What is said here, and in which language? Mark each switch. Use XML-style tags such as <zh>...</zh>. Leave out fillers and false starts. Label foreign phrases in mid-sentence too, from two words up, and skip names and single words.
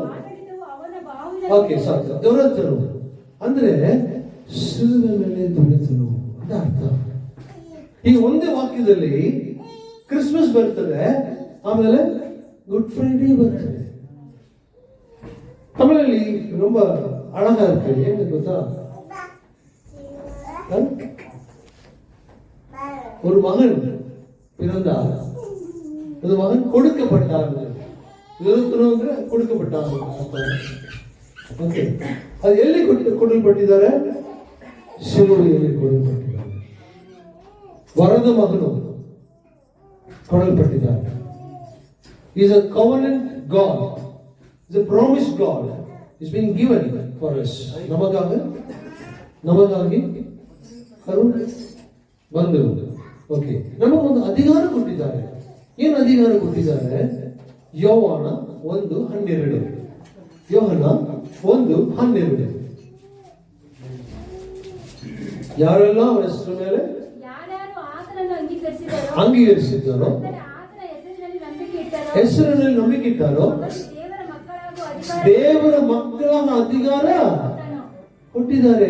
<kn>ಓಕೆ, ಸಾಕು. ದೊರೆತನು ಅಂದ್ರೆ ಶಿಲುಬೆ ಮೇಲೆ ದೊರೆತನು ಅಂತ ಅರ್ಥ. ಈ ಒಂದೇ ವಾಕ್ಯದಲ್ಲಿ ಕ್ರಿಸ್ಮಸ್ ಬರ್ತದೆ, ಆಮೇಲೆ ಗುಡ್ ಫ್ರೈಡೇ ಬರ್ತದೆ.</kn> <ta>ತಮಿಳಲ್ಲಿ ரொம்ப அழகா இருக்கு.</ta> <kn>ಏನು ಗೊತ್ತಾ?</kn> <ta>ஒரு மகன் பிறந்தார், ஒரு மகன் கொடுக்கப்பட்டார்.</ta> <kn>ಅಂದ್ರೆ ಕೊಡುக்கப்பಟ್ಟಾಗ. ಓಕೆ, ಅದು ಎಲ್ಲಿ ಕೊಡಲ್ಪಟ್ಟಿದ್ದಾರೆ? ಶಿಲುಬೆಯಲ್ಲಿ ಕೊಡಲ್ಪಟ್ಟಿದ್ದಾರೆ. ವರದ ಮಗನು ಕೊಡಲ್ಪಟ್ಟಿದ್ದಾರೆ.</kn> <en>He is a covenant God. He is a promised God. He is being given for us.</en> <kn>ನಮಗಾಗಿ ಬಂದರು. ಓಕೆ, ನಮಗೊಂದು ಅಧಿಕಾರ ಕೊಟ್ಟಿದ್ದಾರೆ. ಏನು ಅಧಿಕಾರ ಕೊಟ್ಟಿದ್ದಾರೆ? ಯೋಹಾನ 1:12. ಯೋಹಾನ 1:12. ಯಾರೆಲ್ಲ ಅವರ ಹೆಸರು ಮೇಲೆ ಅಂಗೀಕರಿಸಿದ್ದಾರೋ, ಹೆಸರಿನಲ್ಲಿ ನಂಬಿಕೆ ಇಟ್ಟಾರೋ, ದೇವರ ಮಕ್ಕಳ ಅಧಿಕಾರ ಕೊಟ್ಟಿದ್ದಾರೆ.</kn>